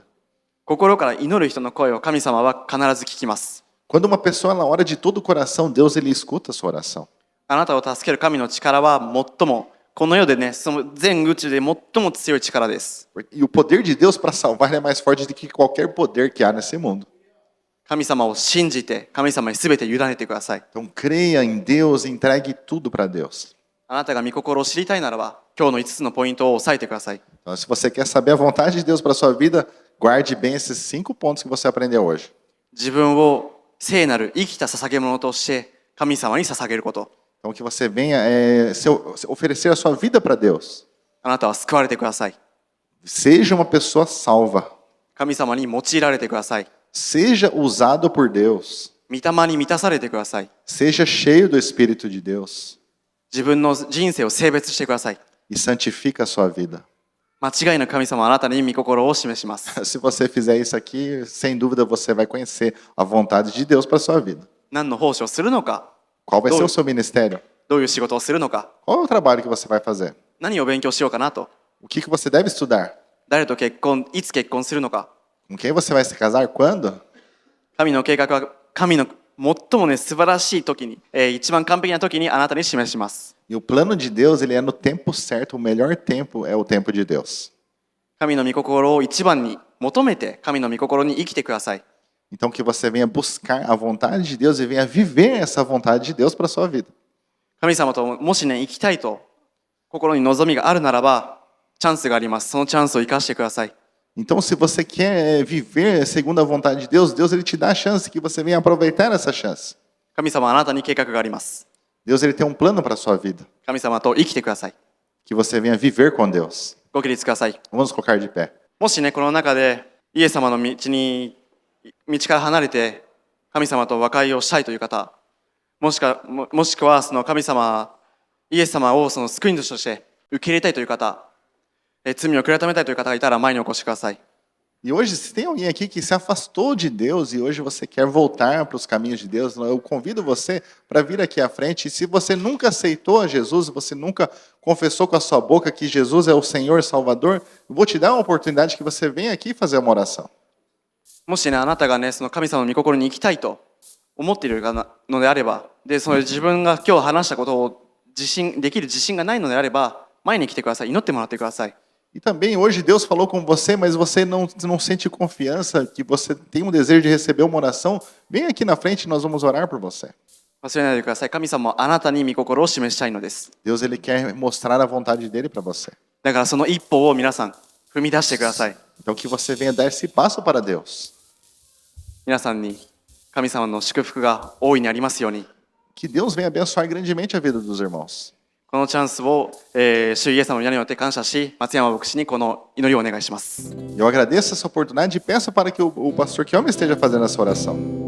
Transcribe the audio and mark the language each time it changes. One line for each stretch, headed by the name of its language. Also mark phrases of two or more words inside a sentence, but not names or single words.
Japanese: 心から祈る人の声を神様は必ず聞きます。
Portuguese: Quando uma pessoa ela ora de todo o coração, Deus ele escuta a sua oração.
Japanese: あなたを助ける神の力は最も、この世でね、その全宇宙で最も強い力です。
Portuguese: E o poder de Deus para salvar é mais forte do que qualquer poder que há nesse mundo.
Japanese: 神様を信じて、神様に全て委ねてください。
Portuguese: Então creia em Deus, entregue tudo para Deus.
Japanese: あなたが御心を知りたいならば、今日の5つのポイントを押さえてください。
Portuguese: Então, se você quer saber a vontade de Deus para sua vida, guarde bem esses 5 pontos que você aprendeu hoje.
Japanese: 自分を聖なる生きた捧げ物として神様に捧げること。
Portuguese: Então que você venha oferecer a sua vida para Deus.
Japanese: あなたは救われてください。
Portuguese: Seja uma pessoa salva.
Japanese: 神様に用いられてください。
Portuguese: Seja usado por Deus.
Japanese: 御霊に満たされてください。
Portuguese: Seja cheio do Espírito de Deus.
Japanese: 自分の人生を性別してください。
Portuguese: E santifica a sua vida.
Japanese: 間違いなく神様はあなたに御心を示します。
Portuguese: Se você fizer isso aqui, sem dúvida você vai conhecer a vontade de Deus para sua vida.
Japanese: 何の奉仕をするのか、
Portuguese: Qual vai ser o seu ministério?
Japanese: どういう仕事をするのか、
Portuguese: Qual é o trabalho que você vai fazer?
Japanese: 何を勉強しようかなと、
Portuguese: O que você deve estudar?
Japanese: 誰と結婚、いつ結婚するのか、
Portuguese: Com quem você vai se casar? Quando?
Japanese: 神の計画は神の最もね素晴らしい時に、一番完璧な時にあなたに示します。
Portuguese: E o plano de Deus, ele é no tempo certo. O melhor tempo é o tempo de Deus.
Japanese: 神の御心を一番に求めて神の御心に生きてください。
Portuguese: Então que você venha buscar a vontade de Deus e venha viver essa vontade de Deus para a sua vida.
Japanese: 神様ともしね生きたいと心に望みがあるならばチャンスがあります。そのチャンスを生かしてください。
Portuguese: Então, se você quer viver segundo a vontade de Deus, Deus ele te dá a chance que você venha aproveitar essa chance.
Japanese: 神様はあなたに計画があります。
Portuguese: Deus ele tem um plano para a sua vida.
Japanese: 神様と生きてください。
Portuguese: Que você venha viver com Deus.
Japanese: ご起立ください。
Portuguese: Vamos colocar de pé.
Japanese: もしねこの中でイエス様の道から離れて神様と和解をしたいという方、もしくはその神様イエス様をその救い主として受け入れたいという方、罪を悔い改めたいという方がいたら前にお越しください。
Portuguese: E hoje, se tem alguém aqui que se afastou de Deus e hoje você quer voltar para os caminhos de Deus, eu convido você para vir aqui à frente. E se você nunca aceitou a Jesus, você nunca confessou com a sua boca que Jesus é o Senhor Salvador, eu vou te dar uma oportunidade que você venha aqui fazer uma oração.
Japanese: もしね、あなたがね、その神様の御心に行きたいと思っているのであれば、で、その自分が今日話したことをできる自信がないのであれば、前に来てください。祈ってもらってください。
Portuguese: E também hoje Deus falou com você, mas você não sente confiança, que você tem um desejo de receber uma oração, vem aqui na frente e nós vamos orar por você.
Japanese: 忘れないでください。神様はあなたに御心を示したいのです。
Portuguese: Deus ele quer mostrar a vontade dele para você.
Japanese: だからその一歩を皆さん踏み出してください。
Portuguese: Então que você venha dar esse passo para Deus.
Japanese: 皆さんに神様の祝福が大いにありますように。
Portuguese: Que Deus venha abençoar grandemente a vida dos irmãos.
Japanese: このチャンスを、主イエス様の皆によって感謝し、松山牧師にこの祈りをお願いします。
Portuguese: Eu agradeço essa oportunidade e peço para que o pastor Kelme esteja fazendo essa oração.